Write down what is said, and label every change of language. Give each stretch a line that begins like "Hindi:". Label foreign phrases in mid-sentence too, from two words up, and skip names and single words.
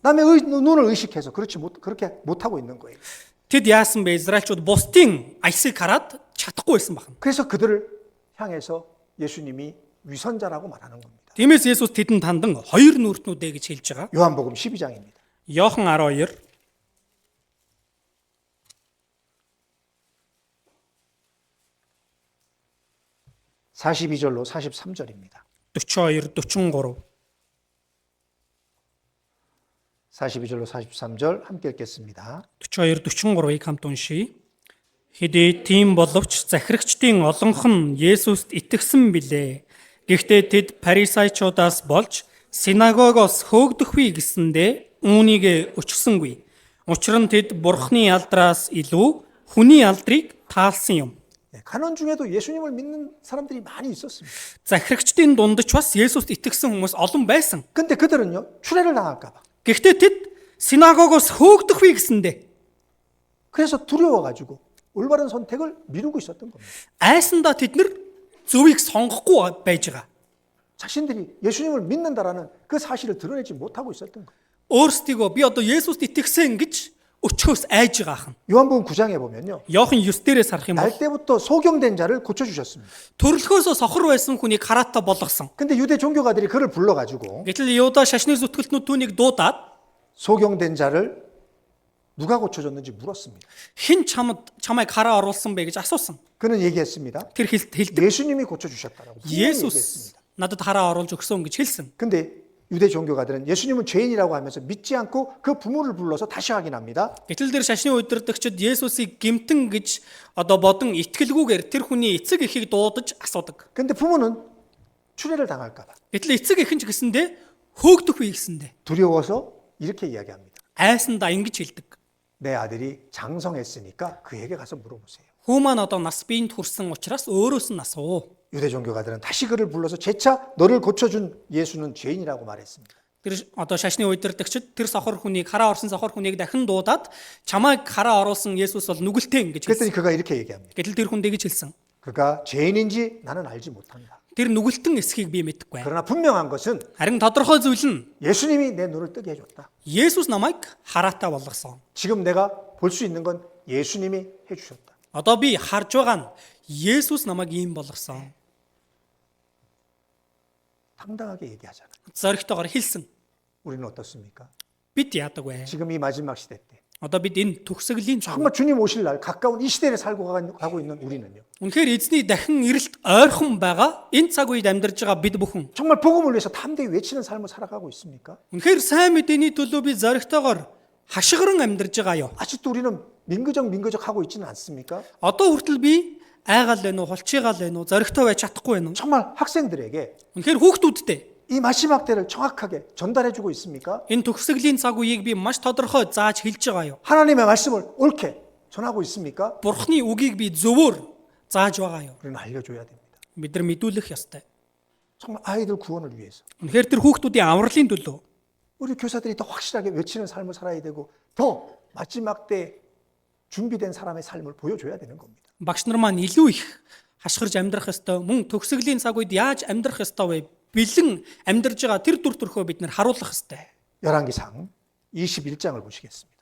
Korean: 남의 눈을 의식해서 그렇게 못하고 있는 거예요.
Mongolian: Тэд яасан бэ? Израильчууд бусдын аясыг хараад чадахгүй байсан байна.
Korean: 그래서 그들을 향해서 예수님이 위선자라고 말하는 겁니다.
Mongolian: Тиймээс Есүс тэдэнд тандан хоёр нүртнүүдэ гэж хэлж байгаа.
Korean: 요한복음 12장입니다.
Mongolian: Иохан 12
Korean: 42절로 43절입니다.
Mongolian: 42 43
Korean: 42절로 43절 함께 읽겠습니다.
Mongolian: 42 43-ыг хамт уншийе. Хэдий тийм боловч захирагчдын олонх нь Есүст итгэсэн билээ. Гэхдээ тэд Фарисеучудаас болж синагогоос хөөгдөхгүй гэсэндээ үүнийг өчгсөнгүй. Учир нь тэд Бурхны алдраас илүү хүний алдрыг таалсан юм.
Korean: 간원 중에도 예수님을 믿는 사람들이 많이 있었습니다.
Mongolian: Захирагчдын дунд ч бас Есүст итгэсэн хүмүүс олон байсан.
Korean: 근데 그들은요, 추례를 당할까 봐.
Mongolian: Гэхдээ тэд синагогоос хөөгдөхгүй гэсэндээ
Korean: 그래서 두려워가지고 올바른 선택을 미루고 있었던 겁니다.
Mongolian: айсандаа тэд нар зөвийг сонгохгүй байж байгаа.
Korean: 자신들이 예수님을 믿는다라는 그 사실을 드러내지 못하고 있었던 거예요.
Mongolian: Өөрсдийгөө би одоо Есүст итгэсэн гэж өчгөөс айж байгаа хан.
Korean: 요한복음 9장에 보면요.
Mongolian: Иохан 9-дээрээс харах юм бол
Korean: 날 때부터 소경된 자를 고쳐주셨습니다.
Mongolian: төрөлхөөсөө сохор байсан хүнийг хараатай болгосон.
Korean: 근데 유대 종교가들이 그를 불러가지고
Mongolian: Гэтэл Юда шашны зүтгэлтнүүд түүнийг дуудаад
Korean: 소경된 자를 누가 고쳐줬는지 물었습니다.
Mongolian: хэн чамайг хараа оруулсан бэ гэж асуусан.
Korean: 그는 얘기했습니다.
Mongolian: Тэр хэлдэг
Korean: 예수님이 고쳐주셨다라고 분명히
Mongolian: Есүс
Korean: 얘기했습니다.
Mongolian: надад хараа оруулж өгсөн гэж хэлсэн.
Korean: 근데 유대 종교가들은 예수님은 죄인이라고 하면서 믿지 않고 그 부모를 불러서 다시 확인합니다.
Mongolian: Гэтэл тэр шашны удирдагчид Есүсийг гэмтэн гэж одоо бодон итгэлгүйгээр тэр хүний эцэг эхийг дуудаж асуудаг.
Korean: 근데 부모는 추례를 당할까 봐
Mongolian: Гэтэл эцэг эх нь ч гэсэндээ хөөгдөхгүй гэсэндээ
Korean: 두려워서 이렇게 이야기합니다.
Mongolian: айсандаа ингэж хэлдэг.
Korean: 내 아들이 장성했으니까 그에게 가서 물어보세요.
Mongolian: Хүүман одоо нас биенд хүрсэн учраас өөрөөс нь асуу.
Korean: 유대 종교가들은 다시 그를 불러서 재차 너를 고쳐준 예수는 죄인이라고 말했습니다.
Mongolian: Тэр одоо шашны удирдагчид тэр сохор хүнийг хараа орсон сохор хүнийг дахин дуудаад чамайг хараа оруулсан Есүс бол нүгэлтэй гэж
Korean: 그랬더니
Mongolian: хэлсэн.
Korean: 그가 이렇게 얘기합니다.
Mongolian: Гэтэл тэр хүн тэгж хэлсэн.
Korean: 그가 죄인인지 나는 알지 못한다.
Mongolian: Тэр нүгэлтэн эсхийг би мэдэхгүй.
Korean: 그러나 분명한 것은
Mongolian: Харин тодорхой зүйл нь
Korean: 예수님이 내 눈을 뜨게 해줬다.
Mongolian: Есүс намайг хараатай болгосон.
Korean: 지금 내가 볼 수 있는 건 예수님이 해주셨다.
Mongolian: Одоо би харж байгаа нь Есүс намайг ийм болгосон.
Korean: 당당하게 얘기하잖아.
Mongolian: Зоригтойгоор хэлсэн.
Korean: 우리는 어떻습니까?
Mongolian: Бид яадаг вэ?
Korean: 지금 이 마지막 시대 때
Mongolian: Одоо бид энэ төгсгөлийн цаг.
Korean: 정말 주님 오실 날 가까운 이 시대를 살고 가고 있는 우리는요.
Mongolian: Үнэхээр эзний дахин ирэлт ойрхон байгаа энэ цаг үед амьдарч байгаа бид бүхэн
Korean: 정말 복음을 위해서 담대히 외치는 삶을 살아가고 있습니까?
Mongolian: үнэхээр сайн мэдээний төлөө би зоригтойгоор хашгиран амьдарч байгаа юу?
Korean: 아직도 우리는 민그적 하고 있지는 않습니까?
Mongolian: Одоо хүртэл би айгаал байна уу, холчигаал байна уу, зоригтой байж чадахгүй байна уу?
Korean: 정말 학생들에게
Mongolian: Үнэхээр хүүхдүүдтэй
Korean: 이 마지막 때를 정확하게 전달해주고 있습니까?
Mongolian: энэ төгсгөлийн цаг үеийг би маш тодорхой зааж хэлж байгаа юу?
Korean: 하나님의 말씀을 옳게 전하고 있습니까?
Mongolian: Бурхны үгийг би зөвөр зааж байгаа юу?
Korean: 우리는 알려줘야 됩니다.
Mongolian: Бид нар мэдүүлэх ёстой.
Korean: 정말 아이들 구원을 위해서
Mongolian: Үнэхээр тэр хүүхдүүдийн авралын төлөө
Korean: 우리 교사들이 더 확실하게 외치는 삶을 살아야 되고 더 마지막 때 준비된 사람의 삶을 보여줘야 되는 겁니다.
Mongolian: багш нар маань илүү их хашгирж амьдрах ёстой. Мөн төгсгөлийн цаг үед яаж амьдрах ёстой вэ? Бэлэн амьдарж байгаа тэр дүр төрхөө бид нар харуулах ёстой.
Korean: 열왕기상 21장을 보시겠습니다.